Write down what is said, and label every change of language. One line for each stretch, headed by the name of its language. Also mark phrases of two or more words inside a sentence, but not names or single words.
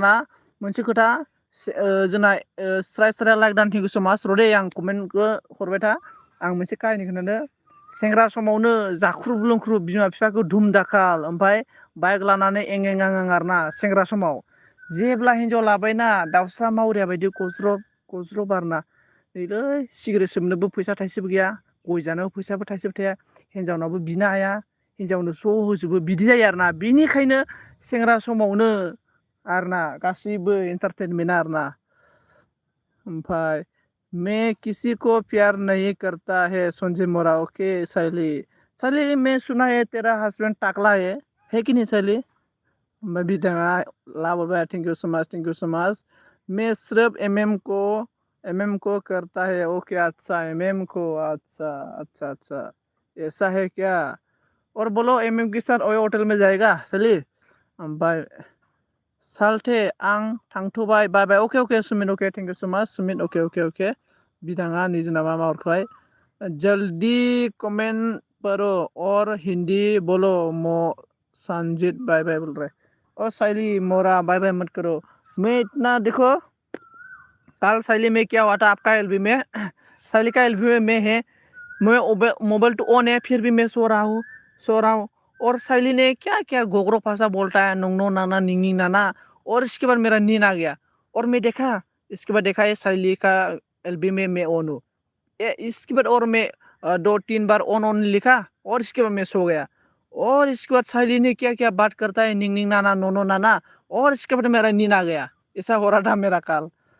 Bodo: ना मोनसे खोथा जोंना स्राय स्राय लाइक दान्थिंखौ समाज रदे आं कमेन्टखौ हरबाय था आं मोनसे काहिनि खोन्थानो सेंग्रा समावनो जाख्रुब लोंख्रुब बिमा बिफाखौ धुम दाखाल ओमफ्राय बाइक लानानै एं एं आं आं आरोना सेंग्रा समाव जेब्ला हिनजाव लाबायना दाउस्रा मावरिया बायदि गज्रब गज्रब आरोना नैलै सिगारेट सोबनोबो फैसा थाइसेबो गैया गय जानोबो फैसाबो थाइसेबो थाया हिनजावनावबो बिनो हाया हिनजावनो स' होजोबो बिदि जायो आरोना बिनिखायनो सेंग्रा समावनो आरोना गासैबो एन्टारटेनमेन्ट आरोना ओमफ्राय
Hindi: मैं किसी को प्यार नहीं करता है संजय मोरा ओके साइली साइली मैं सुना है तेरा हस्बैंड टाकला है कि नहीं साइली
Bodo: ओमफ्राय बिथाङा लाबोबाय
English: thank you so much
Hindi: मैं सिर्फ एमएम को करता है ओके अच्छा एमएम को अच्छा अच्छा अच्छा ऐसा है क्या और बोलो एमएम के साथ ओए होटल में जाएगा साइली
Bodo: ओमफ्राय सालथे आं थांथ'बाय
English: bye bye
Hindi: अके सुमित अके
English: thank you so much
Hindi: सुमित
Bodo: अके बिथाङा निजेना मा हरखाबाय
Hindi: जल्दी कमेंट करो और हिंदी बोलो मो संजीत
English: bye bye
Hindi: बोल रहे और साइली मोरा
English: bye bye
Hindi: मत करो मैं इतना देखो कल साइली में क्या हुआ था आपका एलबी में साइली का एलबी में मैं है मैं मोबाइल तो ऑन है फिर भी मैं सो रहा हूँ और साइली ने क्या क्या गोगरो भाषा बोलता है
Bodo: नंगनो नाना निंगी नाना
Hindi: और इसके बाद मेरा नींद आ गया और मैं देखा इसके बाद देखा ये साइली का एलबी में मैं ऑन हूँ इसके बाद और मैं 2-3 बार ऑन लिखा और इसके बाद मैं सो गया और इसके बाद साइली ने क्या क्या बात करता है
Bodo: निंग निंग नाना नो नो नाना
Hindi: और इसके बाद मेरा नींद आ गया ऐसा हो रहा था मेरा कल